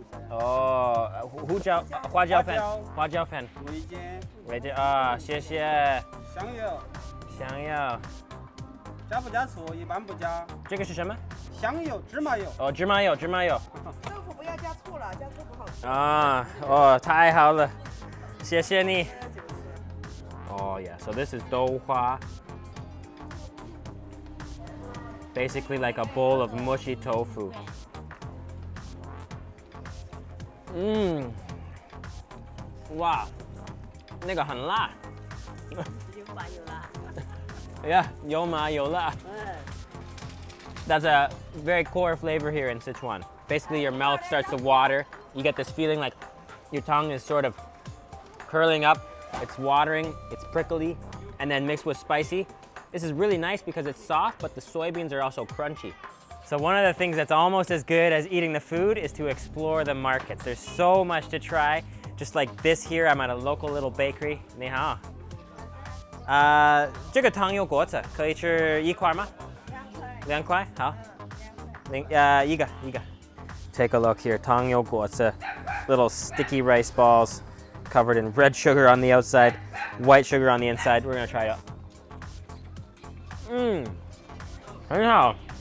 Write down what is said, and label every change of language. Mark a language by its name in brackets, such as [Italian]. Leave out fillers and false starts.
[Chinese] 哦，花椒粉。味精啊，谢谢。香油。加不加醋？一般不加。这个是什么？香油、芝麻油。哦，芝麻油。豆腐不要加醋了，加醋不好吃。啊，哦，太好了，谢谢你。 [English] Oh yeah, so this is 豆花. Basically like a bowl of mushy tofu. [Chinese] 哇，那个很辣。有麻有辣。 Yeah, 有麻有辣。 [English] That's a very core flavor here in Sichuan. Basically, your mouth starts to water. You get this feeling like your tongue is sort of curling up. It's watering, it's prickly, and then mixed with spicy. This is really nice because it's soft, but the soybeans are also crunchy. So one of the things that's almost as good as eating the food is to explore the markets. There's so much to try. Just like this here, I'm at a local little bakery. [Chinese] 你好。这个糖油果子可以吃一块吗？2块。好。一个。 [English] Take a look here, 糖油果子, little sticky rice balls covered in red sugar on the outside, white sugar on the inside. We're gonna try it. [Chinese] 很好。